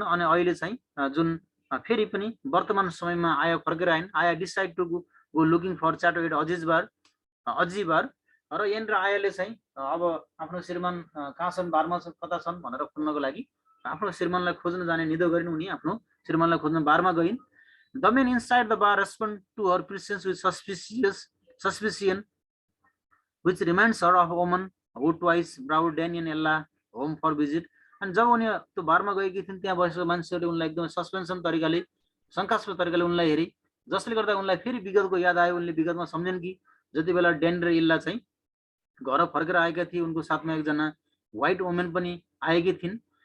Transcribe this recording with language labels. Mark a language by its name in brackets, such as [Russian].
[Nepali] अनि अहिले चाहिँ जुन फेरि पनि वर्तमान समयमा आया फर्केर आइन्। [English] आया decide to go looking for chato at अजिबार [Nepali] र यहाँनिर आयाले चाहिँ अब आफ्नो श्रीमान कहाँ छन्, बारमा कता छन् भनेर खोज्नको लागि आफ्नो श्रीमानलाई खोज्न जाने निदो गरिन्। उनी आफ्नो श्रीमानलाई खोज्न बारमा गइन्। [English] The men inside the bar respond to her presence with suspicion, which reminds her of a woman who twice brought Danny and Ella home for visit. [Nepali] अनि जब उनी त्यो बारमा गएकी थिइन्, त्यहाँ बसेको मान्छेहरूले उनलाई एकदमै सस्पेन्सन तरिकाले, शङ्कास्पद तरिकाले उनलाई हेरे, जसले गर्दा उनलाई फेरि विगतको याद आयो। उनले विगतमा सम्झिन् कि जति बेला डेन र इल्ला चाहिँ घर फर्केर आएका थिए, उनको साथमा एकजना व्हाइट वुमेन पनि आएकी थिइन्।